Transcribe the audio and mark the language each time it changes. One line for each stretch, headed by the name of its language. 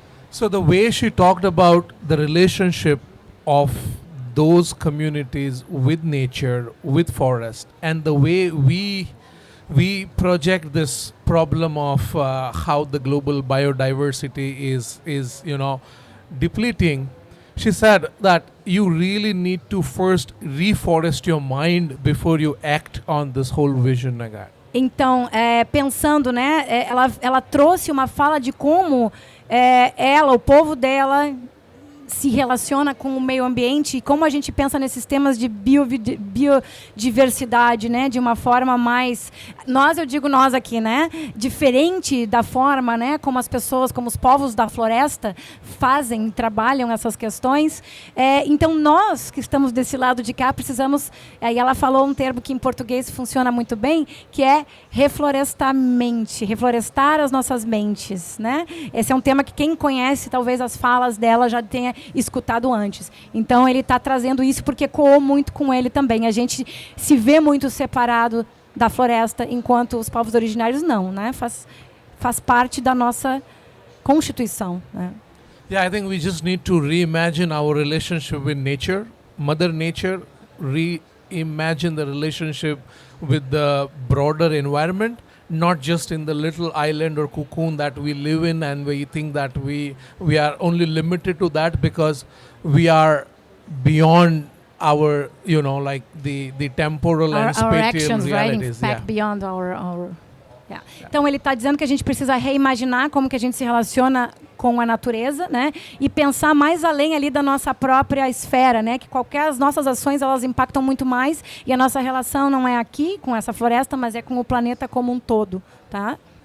English: So the way she talked about the relationship of those communities with nature, with forest, and the way we project this problem of how the global biodiversity is depleting. She said that you really need to first reforest your mind before you act on this whole vision again.
Portuguese: Então, pensando, né, ela trouxe uma fala de como ela, o povo dela, se relaciona com o meio ambiente e como a gente pensa nesses temas de biodiversidade, né, de uma forma mais, eu digo nós aqui, né, diferente da forma, né, como as pessoas, como os povos da floresta fazem, trabalham essas questões. Então nós que estamos desse lado de cá precisamos, e ela falou um termo que em português funciona muito bem, que é reflorestar mente, reflorestar as nossas mentes, né? Esse é um tema que quem conhece talvez as falas dela já tenha escutado antes. Então ele está trazendo isso porque ecoou muito com ele também. A gente se vê muito separado da floresta, enquanto os povos originários não, né? Faz parte da nossa constituição, né?
English: Yeah, I think we just need to reimagine our relationship with nature, Mother Nature, reimagine the relationship with the broader environment, not just in the little island or cocoon that we live in, and we think that we are only limited to that because we are beyond our, like the temporal and Our spatial actions, right? In realities. fact, beyond our. Yeah.
Portuguese: Então ele está dizendo que a gente precisa reimaginar como que a gente se relaciona com a natureza, né? E pensar mais além ali da nossa própria esfera, né? Que as nossas ações elas impactam muito mais e a nossa relação não é aqui com essa floresta, mas é com o planeta como um todo, tá?